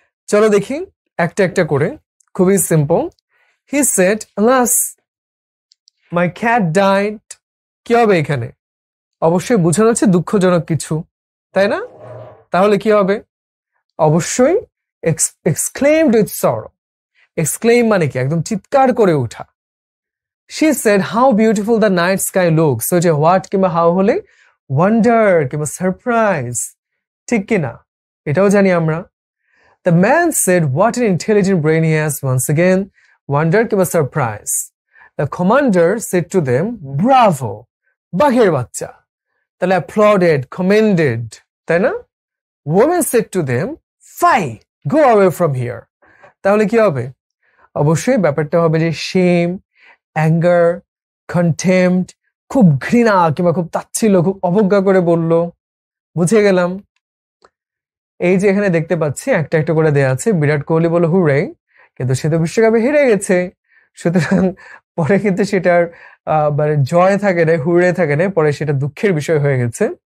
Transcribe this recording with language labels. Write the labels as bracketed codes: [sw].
[bn] চলো দেখি একটা একটা করে, খুবই simple. [en] He said, alas my cat died. [bn] কি হবে এখানে? অবশ্যই বোঝানো হচ্ছে দুঃখজনক কিছু, তাই না? তাহলে কি হবে? অবশ্যই [en] Exclaimed with sorrow. [bn] এক্সক্লেম মানে কি একদম চিৎকার করে ওঠা। [en] She said, how beautiful the night sky looks. [bn] So যে হোয়াট কিংবা হাউ হলে ওয়ান্ডার কিংবা সারপ্রাইজ, ঠিক কিনা? এটাও জানি আমরা। [en] The man said, what an intelligent brain he has. Once again, wonder কিংবা surprise. The commander said to them, bravo, [bn] বাঘের বাচ্চা। তাহলে applauded, commended, তাই না? [en] Woman said to them, fie, go away from here. [bn] তাহলে কি হবে? অবশ্যই ব্যাপারটা হবে যে shame, অ্যাঙ্গার, কন্টেম্পট, খুব ঘৃণা কিংবা খুব তাচ্ছিল্য, খুব অবজ্ঞা করে বলল। বুঝে গেলাম। এই যে এখানে দেখতে পাচ্ছি একটা একটা করে দেয়া আছে। বিরাট কোহলি বলল হুরে, কিন্তু সে তো বিশ্বকাপে হেরে গেছে, সুতরাং পরে কিন্তু সেটার মানে জয় থাকে না, হুরে থাকে না, পরে সেটা দুঃখের বিষয় হয়ে গেছে।